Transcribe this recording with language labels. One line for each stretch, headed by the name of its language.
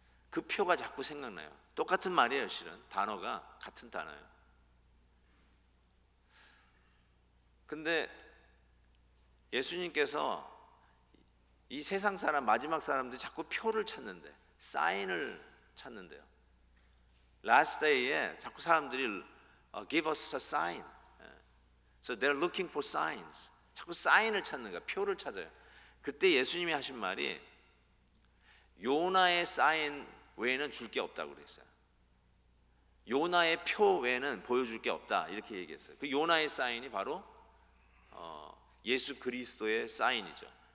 Korean: 그 표가 자꾸 생각나요. 똑같은 말이에요. 실은 단어가 같은 단어예요. 근데 예수님께서 이 세상 사람, 마지막 사람들이 자꾸 표를 찾는데, 사인을 찾는데요.
English: Last day에
Korean: 자꾸 사람들이
English: give us a sign. So they're looking for signs.
Korean: 자꾸 사인을 찾는 거야. 표를 찾아요. 그때 예수님이 하신 말이 요나의 사인 외에는 줄 게 없다고 그랬어요. 요나의 표 외에는 보여줄 게 없다 이렇게 얘기했어요. 그 요나의 사인이 바로 예수 그리스도의 사인이죠.